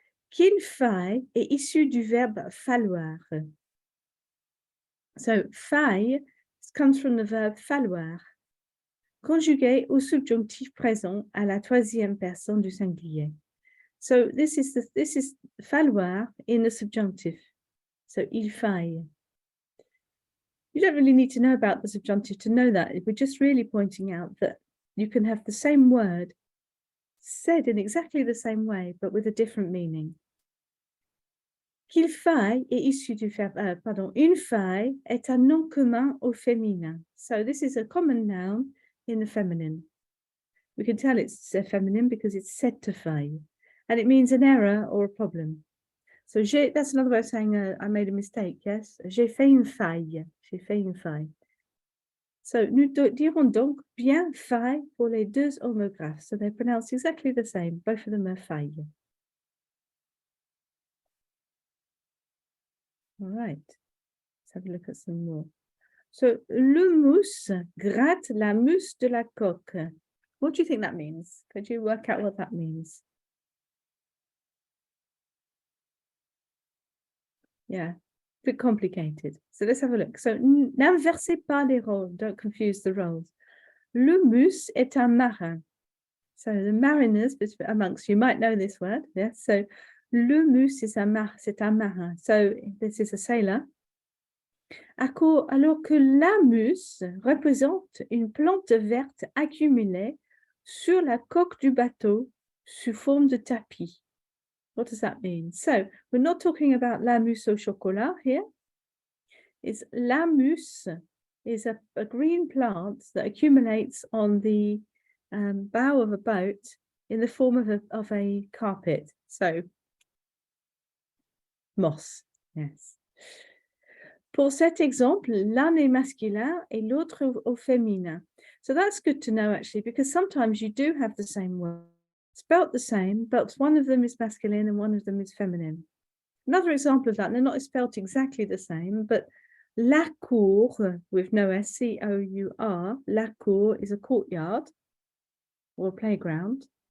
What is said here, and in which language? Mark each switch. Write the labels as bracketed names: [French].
[French] Qu'il faille est issu du verbe falloir. [English] So faille comes from the verb falloir, [French] conjugué au subjonctif présent à la troisième personne du singulier. [English] So this is falloir in the subjunctive. So [French] il faille. [English] You don't really need to know about the subjunctive to know that. We're just really pointing out that you can have the same word said in exactly the same way, but with a different meaning. [French] Qu'il faille est issu du verbe, une faille est un nom commun au féminin. [English] So this is a common noun in the feminine. We can tell it's feminine because it's said to faille, and it means an error or a problem. So that's another way of saying I made a mistake, yes? [French] J'ai fait une faille. J'ai fait une faille. So nous dirons donc bien faille pour les deux homographes. [English] So they're pronounced exactly the same. Both of them are faille. All right. Let's have a look at some more. So, [French] le mousse gratte la mousse de la coque. [English] What do you think that means? Could you work out what that means? Yeah, a bit complicated. So let's have a look. [French] So, n'inversez pas les rôles. [English] Don't confuse the roles. [French] Le mousse est un marin. [English] So the mariners amongst you might know this word. Yes. So, [French] le mousse c'est un marin. [English] So this is a sailor. [French] Alors que la mousse représente une plante verte accumulée sur la coque du bateau sous forme de tapis. [English] What does that mean? So we're not talking about [French] la mousse au chocolat [English] here. It's la mousse is a green plant that accumulates on the bow of a boat in the form of a carpet. So moss, yes. [French] Pour cet exemple, l'un est masculin et l'autre au féminin. [English] So that's good to know actually, because sometimes you do have the same word, spelt the same, but one of them is masculine and one of them is feminine. Another example of that, they're not spelt exactly the same, but la cour with no S, C-O-U-R, la cour is a courtyard or a playground.